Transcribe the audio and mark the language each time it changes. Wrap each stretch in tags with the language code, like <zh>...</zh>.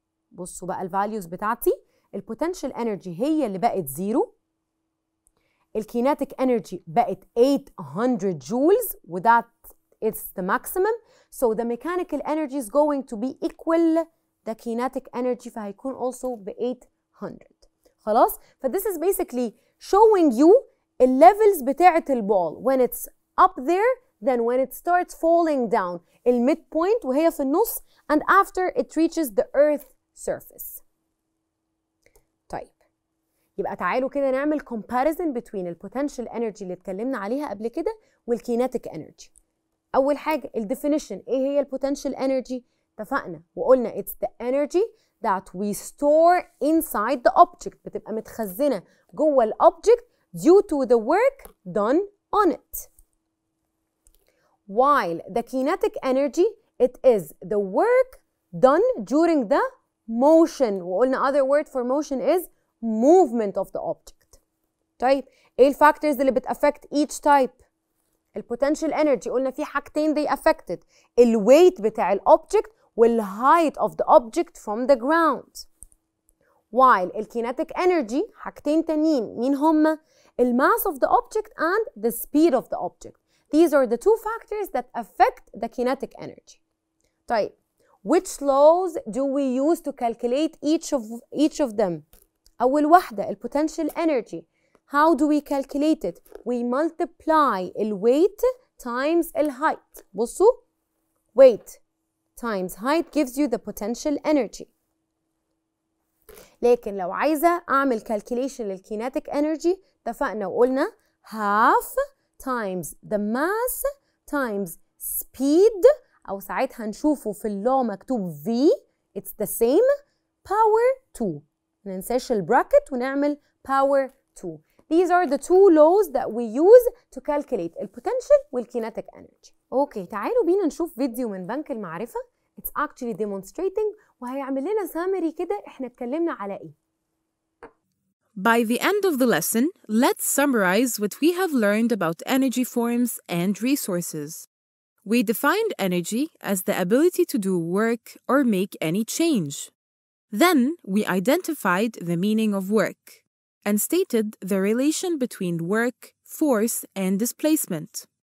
<ar>بصوا بقى الفاليوز بتاعتي البوتنشال انرجي هي اللي بقت زيرو الكينيتيك انرجي بقت 800 جولز وده</ar> <en>it's the maximum so the mechanical energy is going to be equal the kinetic energy</en> <ar>فهيكون</ar> <en>also</en> <ar>ب 800. خلاص</ar> <en>this is basically showing you</en> <ar>الليفلز بتاعة البول</ar> <en>when it's up there then when it starts falling down</en> <ar>الميد بوينت وهي في النص</ar> <en>and after it reaches the earth surface.</en> <ar>طيب يبقى تعالوا كده نعمل</ar> <en>comparison between</en> <ar>البوتنشال انرجي اللي اتكلمنا عليها قبل كده والكينيتيك انرجي. اول حاجه الديفينيشن ايه هي البوتنشال انرجي؟ اتفقنا وقلنا</ar> <en>it's the energy that we store inside the object</en> <ar>بتبقى متخزنه جوه الاوبجكت</ar> <en>due to the work done on it. While the kinetic energy it is the work done during the motion</en> <ar>وقلنا</ar> <en>other word for motion is movement of the object.</en> <ar>طيب ايه الفاكتورز اللي بتأفكت</ar> <en>each type؟</en> <ar>البوتنشال انرجي قلنا في حاجتين</ar> <en>they affected</en> <ar>الويت بتاع الاوبجكت والهايت</ar> <en>of the object from the ground.</en> <ar>while الكينيتيك انرجي حاجتين تانيين مين هما؟ الماس</ar> <en>of the object and the speed of the object. These are the two factors that affect the kinetic energy.</en> <ar>طيب</ar> <en>which laws do we use to calculate each of them؟</en> <ar>أول واحدة البوتنشال</ar> <en>energy. How do we calculate it؟ We multiply الويت times الهايت.</en> <ar>بصوا</ar> <en>weight times height gives you the potential energy.</en> <ar>لكن لو عايزة أعمل calculation للkinetic energy اتفقنا وقلنا</ar> <en>half times the mass times speed</en> <ar>أو ساعتها نشوفه في اللو مكتوب V</ar> <en>it's the same power 2</en> <ar>مننساش البراكت ونعمل power 2.</ar> <en>These are the two laws that we use to calculate</en> <ar>البوتنشال والكينيتيك</ar> <en>energy.</en> <ar>اوكي تعالوا بينا نشوف فيديو من بنك المعرفة.</ar> <en>It's actually demonstrating</en> <ar>وهيعمل لنا summary كده احنا اتكلمنا على ايه.</ar> <en>By the end of the lesson, let's summarize what we have learned about energy forms and resources. We defined energy as the ability to do work or make any change. Then we identified the meaning of work and stated the relation between work, force, and displacement.</en>